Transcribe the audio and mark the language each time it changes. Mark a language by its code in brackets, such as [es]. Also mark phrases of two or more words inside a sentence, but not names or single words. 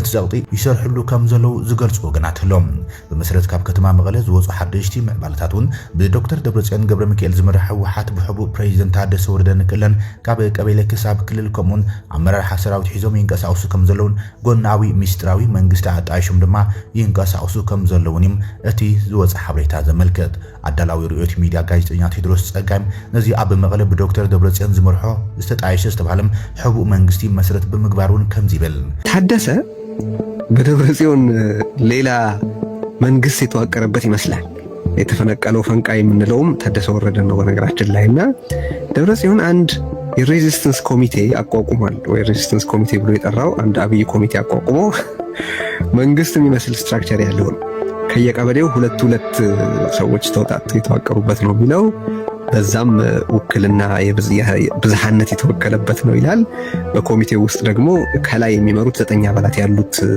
[ti] ፀቕጢ ይሰርሕሉ ከም ዘለው ዝገልጹ ወገናት ኣሎም ብመሰረት ካብ ከተማ መቐለ ዝወፁ ሓደሽቲ ምዕባለታት እውን ብዶክተር ደብረፅዮን ገብረ ሚካኤል ዝምራሕ ህወሓት ብሕቡእ ፕሬዚደንት ታደሰ ወረደ ንክእለን ካብ ቀበሌ ክሳብ ክልል ከምኡውን ኣመራርሓ ሰራዊት ሒዞም ይንቀሳቀሱ ከም ዘለውን ጎናዊ ሚስጥራዊ መንግስቲ ኣጣይሾም ድማ ይንቀሳቀሱ ከም ዘለውን እቲ ዝወፀ ሓበሬታ ዘመልክት ኣዳላዊ ርዕዮት ሚድያ ጋዜጠኛ ቴድሮስ ጸጋም ነዚ ኣብ መቐለ ብዶክተር ደብረፅዮን ዝመርሖ ዝተጣየሸ ዝተባሃለም ሕቡእ መንግስቲ መሰረት ብምግባሩን ከም ዝብል [am] ታደሰ በደብረፅዮን ሌላ መንግስት የተዋቀረበት ይመስላል የተፈነቀለው ፈንቃይ የምንለውም ታደሰ ወረደ ነው በነገራችን ላይና ደብረፅዮን አንድ የሬዚስተንስ ኮሚቴ አቋቁሟል ወይ ሬዚስተንስ ኮሚቴ ብሎ የጠራው አንድ አብይ ኮሚቴ አቋቁሞ መንግስት የሚመስል ስትራክቸር ያለው ከየቀበሌው ሁለት ሰዎች ተውጣጥተው የተዋቀሩበት ነው የሚለው በዛም ውክልና የብዝሃነት የተወከለበት ነው ይላል በኮሚቴው ውስጥ ደግሞ ከላይ የሚመሩት 9 አባላት ያሉት